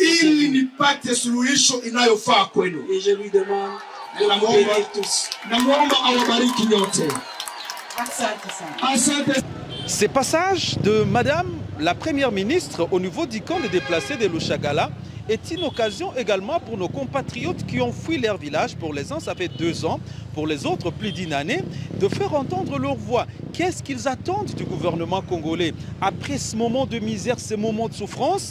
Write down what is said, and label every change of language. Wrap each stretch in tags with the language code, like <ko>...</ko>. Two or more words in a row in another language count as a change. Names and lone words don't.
<sw>ili</sw> <fr>trouver.</fr> <sw>nipate suluhisho inayofaa kwenu.</sw> <fr>Et je lui demande de vous bénir tous.</fr> <sw>Namuomba awabariki nyote. Asante sana. Asante.</sw> <fr>Ces passages de Madame la Première ministre au niveau du camp de déplacés de Lushagala est une occasion également pour nos compatriotes qui ont fui leur village. Pour les uns, ça fait 2 ans, pour les autres, plus d'1 année, de faire entendre leur voix. Qu'est-ce qu'ils attendent du gouvernement congolais après ce moment de misère, ce moment de souffrance?</fr>